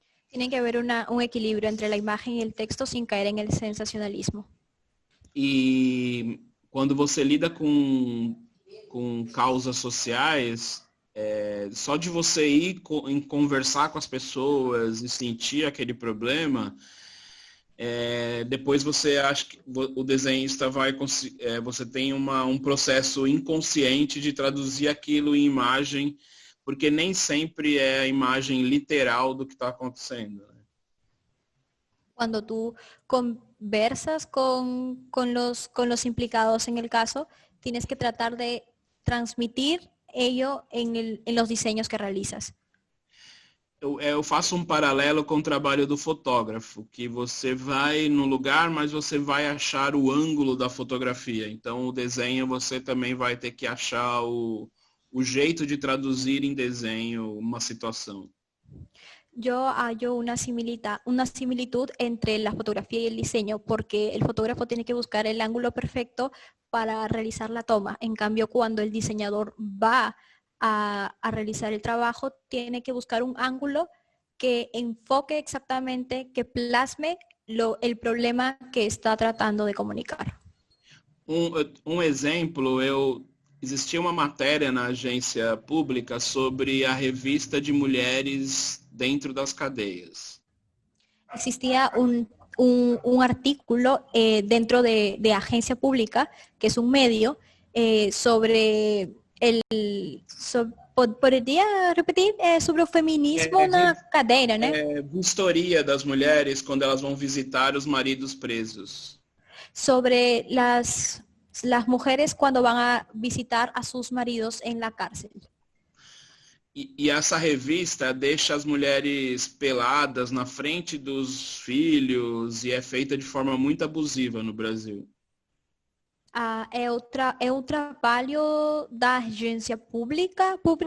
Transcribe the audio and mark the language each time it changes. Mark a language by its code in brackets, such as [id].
[es] Tiene que haber un equilibrio entre la imagen y el texto sin caer en el sensacionalismo. [pt] E quando você lida com causas sociais, só de você ir conversar com as pessoas e sentir aquele problema, depois você acha que o desenhista você tem um processo inconsciente de traduzir aquilo em imagem, porque nem sempre é a imagem literal do que está acontecendo. [es] Cuando tú conversas con los implicados en el caso, tienes que tratar de transmitir ello en los diseños que realizas. [pt] Eu faço um paralelo com o trabalho do fotógrafo, que você vai no lugar, mas você vai achar o ângulo da fotografia. Então, o desenho você também vai ter que achar o jeito de traduzir em desenho uma situação. [es] Yo hallo una similitud entre la fotografía y el diseño, porque el fotógrafo tiene que buscar el ángulo perfecto para realizar la toma. En cambio, cuando el diseñador va a realizar el trabajo, tiene que buscar un ángulo que enfoque exactamente, que plasme el problema que está tratando de comunicar. [pt] Exemplo, existia uma matéria na agência pública sobre a revista de mulheres dentro das cadeias. [es] Existía un artículo dentro de agencia pública, que es un medio, sobre [pt] poderia repetir? Sobre o feminismo na cadeira, né? Vistoria das mulheres quando elas vão visitar os maridos presos. [es] Sobre las mujeres cuando van a visitar a sus maridos en la cárcel. [pt] E essa revista deixa as mulheres peladas na frente dos filhos e é feita de forma muito abusiva no Brasil. É o trabalho da agência pública.